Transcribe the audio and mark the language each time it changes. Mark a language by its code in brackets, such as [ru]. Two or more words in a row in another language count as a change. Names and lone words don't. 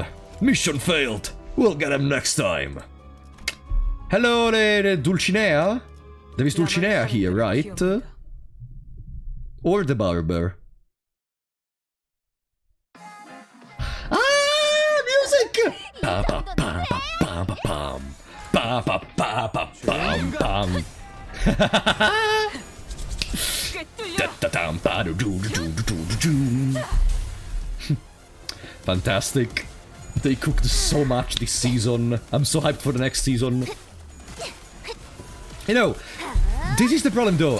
[en] Mission failed. We'll get him next time. Hello, Dulcinea. There is Dulcinea here, right? Or the barber. Ah, music! Pa pa pa pa pa pa pam. Pa pa pa pa pam pam. Fantastic. They cooked so much this season. I'm so hyped for the next season. You know, this is the problem though.